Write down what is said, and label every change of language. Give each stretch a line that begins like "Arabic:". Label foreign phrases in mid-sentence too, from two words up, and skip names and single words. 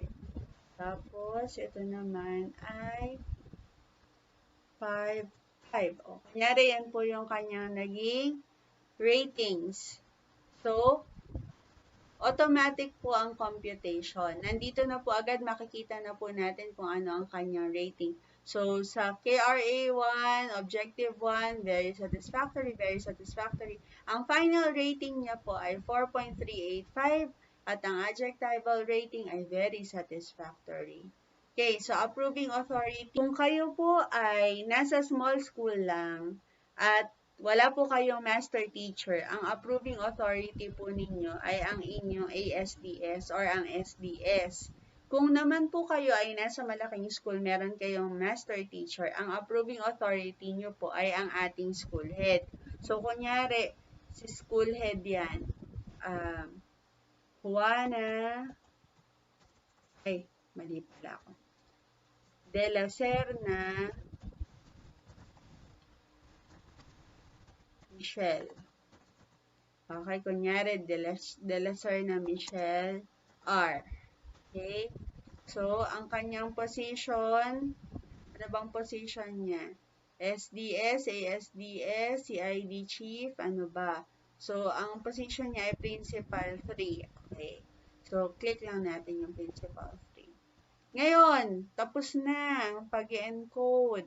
Filipino: Tapos, ito naman ay 5, 5. O, kunyari yan po yung kanyang naging ratings. So, automatic po ang computation. Nandito na po agad makikita na po natin kung ano ang kanyang rating. So, sa KRA1, Objective 1,
English: very satisfactory, very satisfactory.
Filipino: Ang final rating niya po ay 4.385 at ang adjectival rating ay
English: very satisfactory. Okay, so approving authority.
Filipino: Kung kayo po ay nasa
English: small school
Filipino: lang at wala po kayong
English: master teacher,
Filipino: ang
English: approving authority
Filipino: po ninyo ay ang inyong ASDS or ang SDS. Kung naman po kayo ay nasa malaking school, meron kayong
English: master teacher,
Filipino: ang
English: approving authority
Filipino: nyo po ay ang ating
English: school head.
Filipino: So, kunyari, si
English: school head
Filipino: yan, Juana, mali pala ako, De La Serna, Michelle. Okay, kunyari, De La Serna, Michelle, R. Okay? So, ang kanyang position, ano bang position niya? SDS, ASDS, CID Chief, ano ba? So, ang position niya ay Principal 3. Okay. So, click lang natin yung Principal 3. Ngayon, tapos na ang pag-encode.